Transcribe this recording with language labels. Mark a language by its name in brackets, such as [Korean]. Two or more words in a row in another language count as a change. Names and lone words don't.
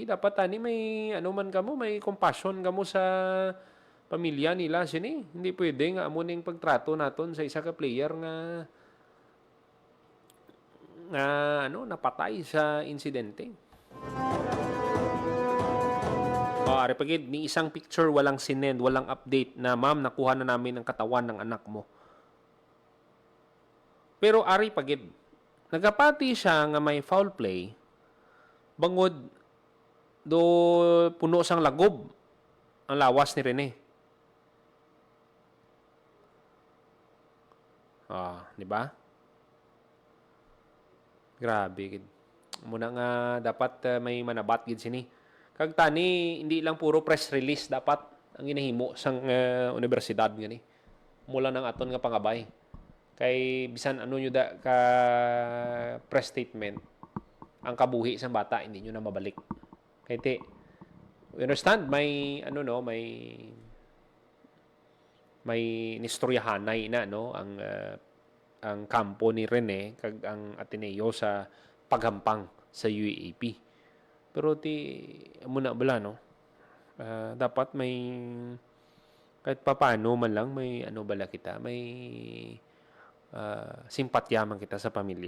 [Hiligaynon] Dapat may may compassion kamo sa pamilya nila sini. Hindi pwede nga amo ning pagtrato naton sa isa ka player nga napatay sa insidente. [Filipino] Ari pagid ni isang picture walang sinend, walang update na ma'am nakuha na namin ang katawan ng anak mo. [Hiligaynon] Pero ari pagid nagapati siya nga may foul play bangod do puno sang lagob ang lawas ni Rene. Di ba? Grabe gid. Muna nga dapat may manabat gid sini. Kag tani hindi lang puro press release dapat ang ginahimo sang universidad ngani. Mula nang aton nga pangabay. Kay bisan nyo ka press statement ang kabuhi sang bata hindi nyo na mabalik. Kay [English] we understand [Hiligaynon] may may nistoryahanay na ang kampo ni Rene kag ang Ateneo sa paghampang sa UAAP. Pero muna bala dapat may [Filipino] kahit papaano [Hiligaynon] man lang may bala kita, may simpatya man kita sa pamilya.